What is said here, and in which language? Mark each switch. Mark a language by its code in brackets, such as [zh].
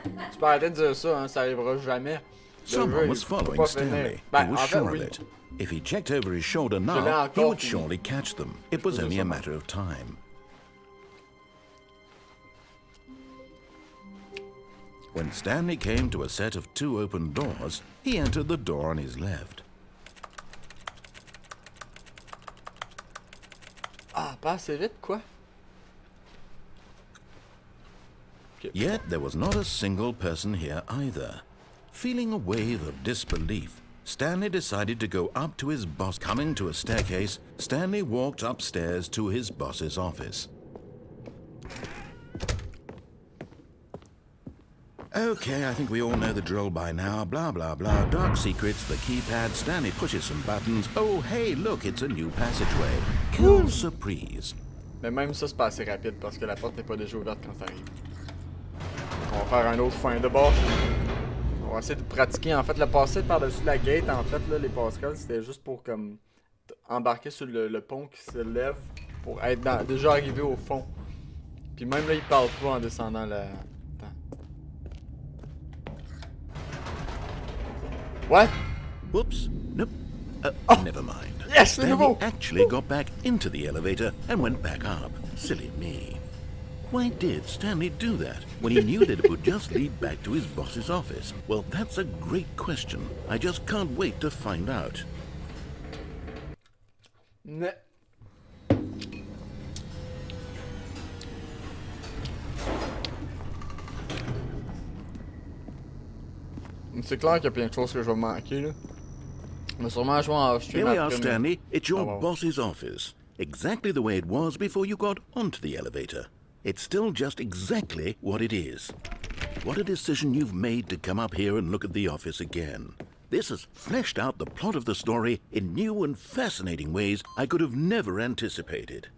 [fr] Tu peux arrêter de dire ça, hein, ça arrivera jamais. [en] Someone was following Stanley. He was sure of it. If he checked over his shoulder now, he would surely catch them. It was only a matter of time. When Stanley came to a set of 2 open doors, he entered the door on his left. [fr] Ah, pas assez vite, quoi? [en] Yet there was not a single person here either. Feeling a wave of disbelief, Stanley decided to go up to his boss. Coming to a staircase, Stanley walked upstairs to his boss's office. Okay, I think we all know the drill by now. Blah, blah, blah. Dark secrets, the keypad. Stanley pushes some buttons. Oh, hey, look, it's a new passageway. [fr] Quelle surprise. Mais même ça, c'est pas assez rapide parce que la porte n'est pas déjà ouverte quand t'arrives. On va faire un autre fin de bord. On va essayer de pratiquer. En fait, le passer par-dessus la gate, en fait, là, les passerelles, c'était juste pour comme embarquer sur le pont qui se lève pour être déjà arrivé au fond. Puis même là, il parle pas en descendant la... [en] What? Whoops. Nope. Never mind. Yes, Stanley actually got back into the elevator and went back up. Silly me. Why did Stanley do that when he knew that it would just lead back to his boss's office? Well, that's a great question. I just can't wait to find out. Ne... [fr] C'est clair qu'il y a plein de choses que je vais manquer, là. Mais sûrement, je vais en stream. [en] Here we are, Stanley. It's your wow. boss's office. Exactly the way it was before you got onto the elevator. It's still just exactly what it is. What a decision you've made to come up here and look at the office again. This has fleshed out the plot of the story in new and fascinating ways I could have never anticipated.